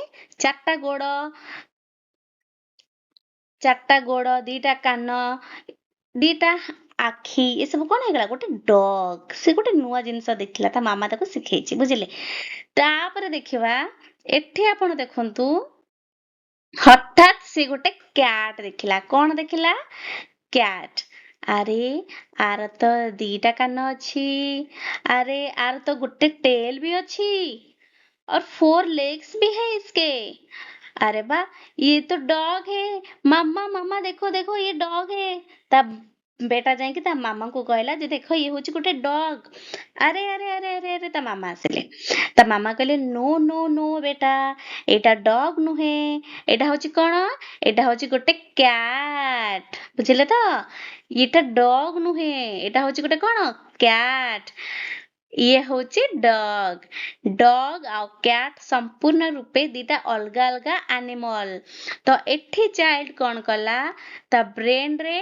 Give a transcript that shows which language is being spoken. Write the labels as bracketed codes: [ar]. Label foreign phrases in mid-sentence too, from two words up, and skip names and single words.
[or] ଚାରିଟା ଗୋଡ ଦିଟା କାନ ଦିଟା ଆଖି ଏସବୁ କଣ ହେଇଗଲା ଗୋଟେ ଡଗ ସେ ଗୋଟେ ନୂଆ ଜିନିଷ ଦେଖିଲା ତା ମାମା ତାକୁ ଶିଖେଇଛି ବୁଝିଲେ ତାପରେ ଦେଖିବା ଏଠି ଆପଣ ଦେଖନ୍ତୁ ହଠାତ୍ ସେ ଗୋଟେ କ୍ୟାଟ ଦେଖିଲା କଣ ଦେଖିଲା କ୍ୟାଟ ଆରେ ଆର ତ ଦିଟା କାନ ଅଛି ଆରେ ଆର ତ ଗୋଟେ ଟେल भी ଅଛି [hi] और 4 legs भी है इसके अरे वाह ये तो डॉग है मामा मामा देखो देखो ये डॉग है तब बेटा [or] ଯାଇକି ତା ମାମାଙ୍କୁ କହିଲା ଯେ ଦେଖ ଇଏ ହଉଛି ଗୋଟେ ଡଗ ଆରେ ତା ମାମା ଆସିଲେ ତା ମାମା କହିଲେ नो नो नो ବେଟା ଏଇଟା ଡଗ ନୁହେଁ ଏଇଟା ହଉଛି କଣ ଏଇଟା ହଉଛି ଗୋଟେ କ୍ୟାଟ ବୁଝିଲେ ତ ଏଇଟା ଡଗ ନୁହେଁ ଏଇଟା ହଉଛି ଗୋଟେ କଣ କ୍ୟାଟ ଇଏ ହଉଛି ଡଗ ଆଉ କ୍ୟାଟ ସମ୍ପୂର୍ଣ୍ଣ ରୂପେ ଦିଟା ଅଲଗା ଅଲଗା ଆନିମଲ ତ ଏଠି ଚାଇଲ୍ଡ କଣ କଲା ତା ବ୍ରେନ ରେ